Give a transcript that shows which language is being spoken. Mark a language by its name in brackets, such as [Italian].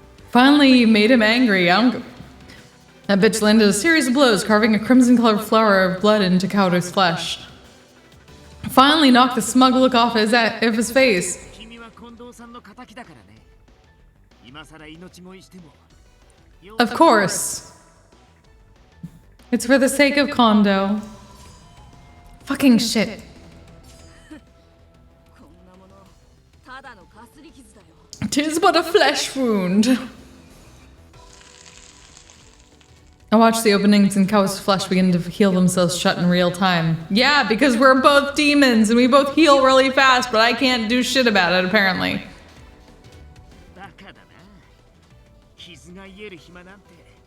[English] Finally made him angry. That bitch landed a series of blows, carving a crimson-colored flower of blood into Kaoru's flesh. Finally knocked the smug look off his face. [Japanese] 君は近藤さんの仇だからね。今さら命乞いしても。 [English] Of course. It's for the sake of Kondo. Fucking shit. [Japanese] こんなものただのかすり傷だよ。 [English] 'Tis but a flesh wound. I watched the openings in Kao's flesh begin to heal themselves shut in real time. Yeah, because we're both demons and we both heal really fast, but I can't do shit about it, apparently. [Japanese] バカだな。傷が癒える暇なんて。